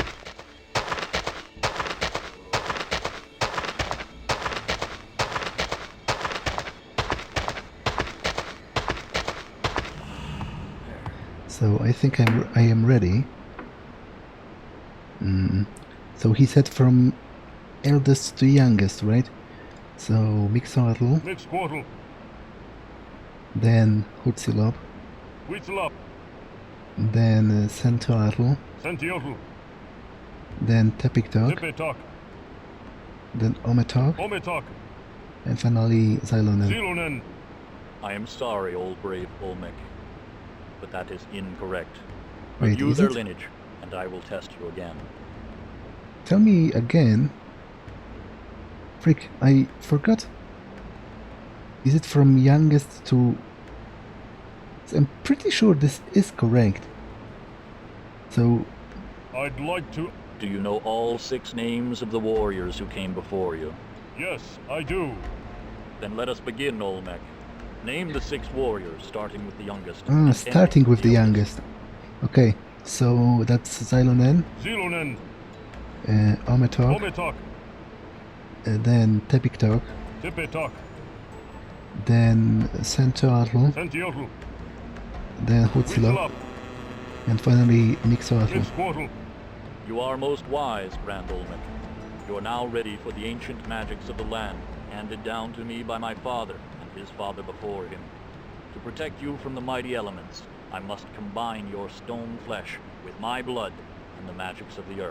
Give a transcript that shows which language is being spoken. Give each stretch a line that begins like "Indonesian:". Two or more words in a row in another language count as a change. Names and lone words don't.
English: So I think I am ready. So he said from eldest to youngest, right? So Mixcoatl, Mixquartal. then Hutzilop, Huitzlap. then Sanitarium, Santiotl, then Tepiktok, Tipitok, then Ometok, Ometok, and finally Zylonen. Zilonen. I am sorry, old brave Olmec, but that is incorrect. Wait, Review is their it? lineage, and I will test you again. Tell me again. Frick, I forgot. Is it from youngest to... I'm pretty sure this is correct. So, I'd like to... Do you know all 6 names of the warriors who came before you? Yes, I do. Then let us begin, Olmec. Name the 6 warriors, starting with the youngest. and starting ending with the youngest. Okay, so that's Zylonen, Zilonen, Ometok, Ometok, then Tepiktok, Tipitok, then Sanitarium, Santiotl, then Hutzlop, Huitzlop, and finally Mixoatl. Mixquotl. You are most wise, Grand Olmec. You are now ready for the ancient magics of the land, handed down to me by my father and his father before him. To protect you from the mighty elements, I must combine your stone flesh with my blood and the magics of the earth.